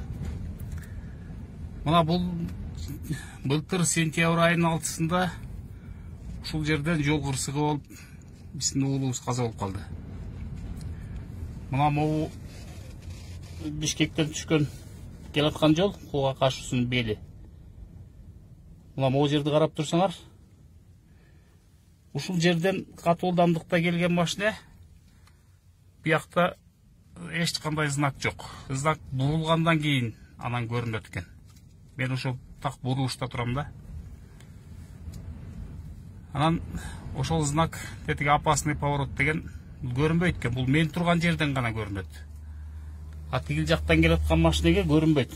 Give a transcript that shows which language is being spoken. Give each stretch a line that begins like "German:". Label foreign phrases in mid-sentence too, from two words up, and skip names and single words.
Kazakh: Мына бұл былтыр сентябрь айының 6-сында шул жерден жол қырсығы болып, біздің ұлымыз қаза болып қалды. Мына моу Бишкектен түшкен келатқан жол Қуға қашуысының белі. Мына моу жерді қарап тұрсаңар,
Kyrgyz: ушул жерден катуу ылдамдыкта келген машина бияқта ешқандай знак жоқ. Знак бурулгандан кейін анан көрүнөт экен. Мен ошол так бурулушта турам да. Анан ошол знак тетиги
Russian: опасный поворот
Kyrgyz: деген көрүнбөйт экен. Бул мен турган жерден гана көрүнөт. А тигил жактан келаткан машинеге көрүнбөйт.